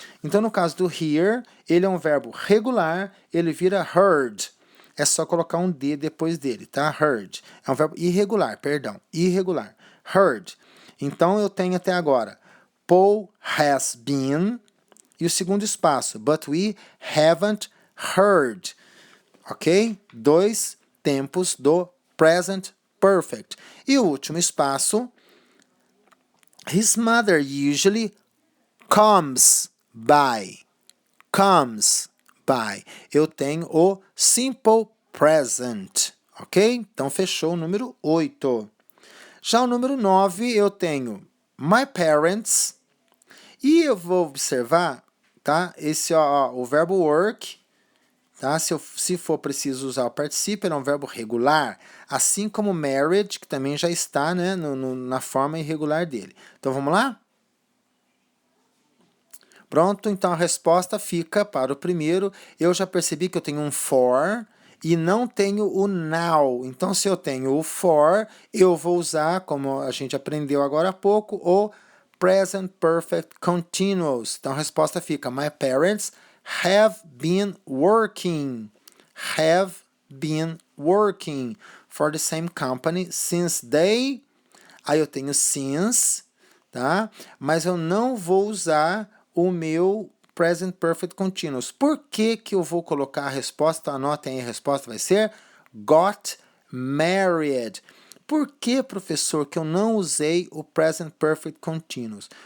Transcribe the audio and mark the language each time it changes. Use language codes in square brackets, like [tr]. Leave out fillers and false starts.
[pt] Então, no caso do hear, ele é um verbo regular, ele vira heard. É só colocar um D depois dele, tá? Heard. É um verbo irregular, perdão. Irregular. Heard. Então, eu tenho até agora [en] Paul has been [pt] e o segundo espaço. [en] But we haven't heard. Ok? [pt] 2 tempos do present perfect. E o último espaço. [en] His mother usually comes by. Comes by. [pt] Eu tenho o simple present, ok? Então, fechou o número 8. Já o número 9, eu tenho [en] my parents. [pt] E eu vou observar, tá? Esse, o verbo work, tá? Se for preciso usar o particípio, é um verbo regular. Assim como married, que também já está, né, na forma irregular dele. Então, vamos lá? Pronto, então a resposta fica para o primeiro. Eu já percebi que eu tenho um for, e não tenho o now. Então, se eu tenho o for, eu vou usar, como a gente aprendeu agora há pouco, o present perfect continuous. Então, a resposta fica: [en] My parents have been working. Have been working for the same company since they... [pt] Aí eu tenho since, tá? Mas eu não vou usar o meu present perfect continuous. Por que que eu vou colocar a resposta? Anotem aí, a resposta vai ser [en] got married. [pt] Por que, professor, que eu não usei o present perfect continuous?